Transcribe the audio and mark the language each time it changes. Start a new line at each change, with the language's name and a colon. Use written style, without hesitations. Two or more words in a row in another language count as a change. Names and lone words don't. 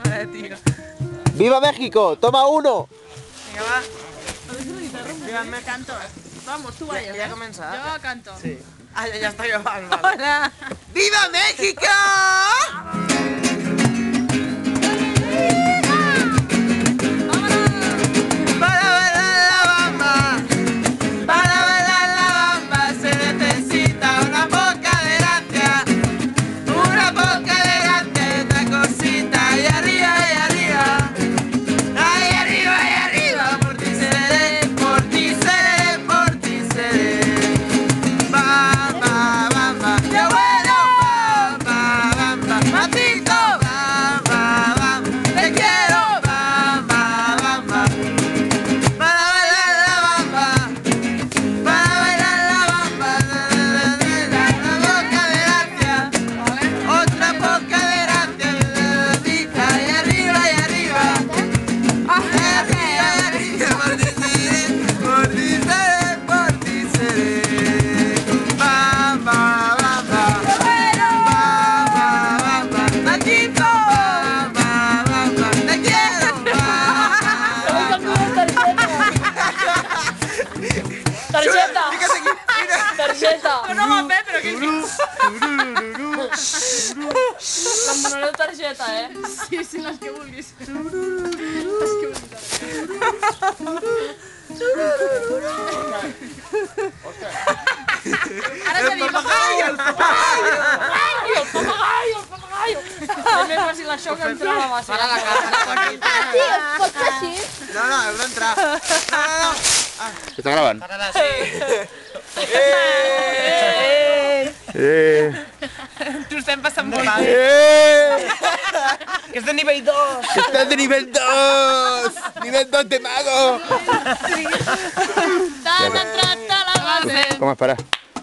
Spanish: tío. ¡Viva México! ¡Toma uno! Venga, va. Viva México. Canto. Vamos, tú vayas.
Catalan: Ja comença?
Spanish: Yo canto.
Catalan: Sí. Ah, ja està gravant, vale.
Spanish: Hola. Viva México! Para bailar la bamba, para bailar la bamba se necesita una poca de gracia, una poca de gracia y otra cosita y arriba, ahí arriba, por ti seré, por ti seré, por ti seré. Bamba, bamba, qué bueno, bamba, bamba, Matito, bamba, bamba, te quiero, bamba, bamba. Para bailar la bamba, para bailar la bamba, una poca de gracia, otra poca de gracia, y arriba, por ti seré, por ti seré. Bamba, bamba, bamba, bamba, Nachito, bamba, bamba, te quiero,
Catalan: Targeta! Targeta! No va bé, però que... Demanareu targeta, eh? Sí, sí, les que vulguis. Ara tenim... el papagaio. El papagaio! També per si la xoca entrava massa.
Spanish: Para la cara,
Catalan: Pot ser així? no, heu d'entrar.
Spanish: ¿Está grabando? Para la sí.
Catalan: T'ho estem passant molt bé. Que és de nivell 2.
Spanish: ¡Estás de nivel 2! ¡Nivel 2 de mago!
Catalan: T'han entrat a la base!
Spanish: ¿Cómo es para?